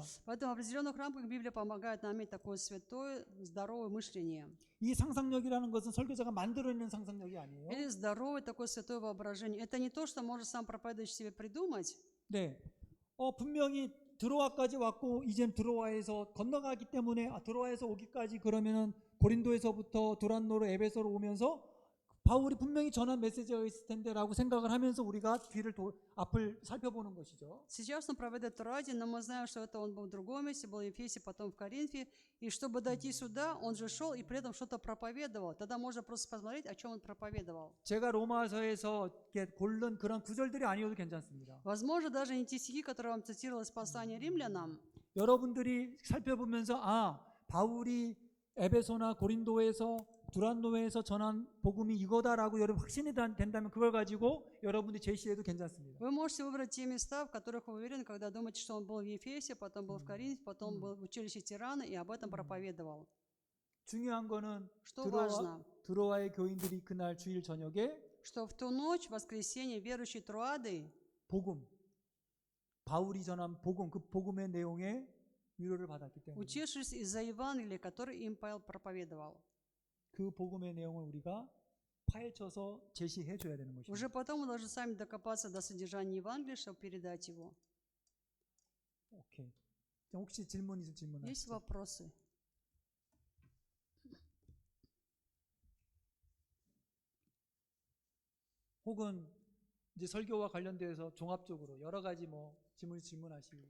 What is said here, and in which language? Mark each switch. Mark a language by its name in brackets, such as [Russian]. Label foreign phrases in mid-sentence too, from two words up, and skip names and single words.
[Russian] Поэтому в определенных рамках Библия помогает нам иметь такое святое, здоровое мышление. [Korean] 이 상상력이라는 것은 설교자가 만들어내는 상상력이 아니에요. [Russian] Или здоровое такое святое воображение. Это не то, что может сам проповедующий себе придумать. [Korean] 네, 분명히 드로아까지 왔고 이젠 드로아에서 건너가기 때문에 드로아에서 오기까지 그러면은 고린도에서부터 두란노로 에베소로 오면서 바울이 분명히 전한 메시지가 있을 텐데라고 생각을 하면서 우리가 앞을 살펴보는 것이죠. [Russian] Сейчас он проповедует в Троаде, но мы знаем, что это он был в другом месте, был в Ефесе, потом в Коринфе. И чтобы дойти сюда, он же шел и при этом что-то проповедовал. Тогда можно просто посмотреть, о чем он проповедовал. [Korean] 제가 로마서에서 이렇게 고른 그런 구절들이 아니어도 괜찮습니다. [Russian] Возможно, даже не те стихи, которые вам цитировалось послание римлянам. [Korean] 여러분들이 살펴보면서 바울이 에베소나 고린도에서 두란노에서 전한 복음이 이거다라고 여러분 확신이 된다면 그걸 가지고 여러분들이 제시해도 괜찮습니다. [Russian] Вы можете выбрать те места, в которых вы уверены, когда думаете, что он был в Ефесе, потом был в Коринфе, потом был в училище Тирана и об этом проповедовал. [Korean] 중요한 거는 [Russian] Что важно? [Korean] 드로아의 교인들이 그날 주일 저녁에 [Russian] Что в ту ночь, в воскресенье, верующие Троады [Korean] 복음, 바울이 전한 복음, 그 복음의 내용에 위로를 받았기 때문에 [Russian] утешились из-за Евангелия, которое им Павел проповедовал. [Korean] 그 복음의 내용을 우리가 파헤쳐서 제시해 줘야 되는 것입니다. [Russian] Уже потом мы должны сами докопаться до содержания Евангелия, чтобы передать его. [Korean] 오케이. 혹시 질문 있으면 질문하세요. [Russian] Есть вопросы? [Korean] 혹은 이제 설교와 관련돼서 종합적으로 여러 가지 질문하시면